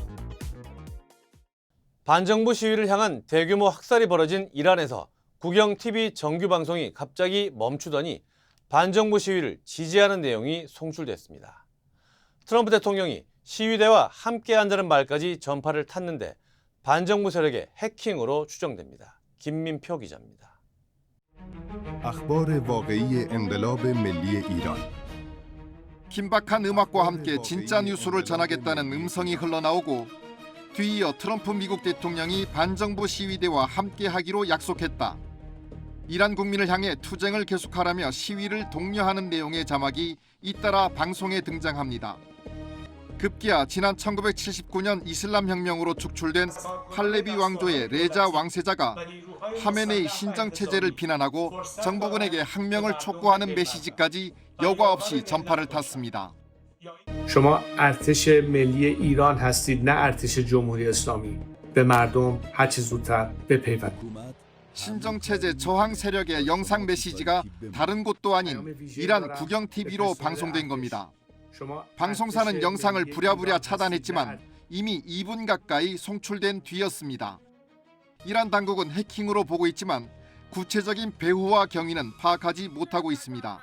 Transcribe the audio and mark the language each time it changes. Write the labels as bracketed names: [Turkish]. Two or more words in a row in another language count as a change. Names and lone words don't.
[Korean] 반정부 시위를 향한 대규모 학살이 벌어진 이란에서 국영 TV 정규 방송이 갑자기 멈추더니 반정부 시위를 지지하는 내용이 송출됐습니다. 트럼프 대통령이 시위대와 함께한다는 말까지 전파를 탔는데 반정부 세력의 해킹으로 추정됩니다. 김민표 기자입니다. [Persian] اخبار واقعی انقلاب ملی ایران. [Korean] 긴박한 음악과 함께 진짜 뉴스를 전하겠다는 음성이 흘러나오고 뒤이어 트럼프 미국 대통령이 반정부 시위대와 함께하기로 약속했다. 이란 국민을 향해 투쟁을 계속하라며 시위를 독려하는 내용의 자막이 잇따라 방송에 등장합니다. 급기야 지난 1979년 이슬람 혁명으로 축출된 팔레비 왕조의 레자 왕세자가 하메네이 신정 체제를 비난하고 정부군에게 항명을 촉구하는 메시지까지 여과 없이 전파를 탔습니다. [Persian] شما ارتش ملی ایران هستید نه ارتش جمهوری اسلامی. به مردم هر چه زودتر بپیوندید. [Korean] 신정 체제 저항 세력의 영상 메시지가 다른 곳도 아닌 이란 국영 TV로 방송된 겁니다. 방송사는 영상을 부랴부랴 차단했지만 이미 2분 가까이 송출된 뒤였습니다. 이란 당국은 해킹으로 보고 있지만 구체적인 배후와 경위는 파악하지 못하고 있습니다.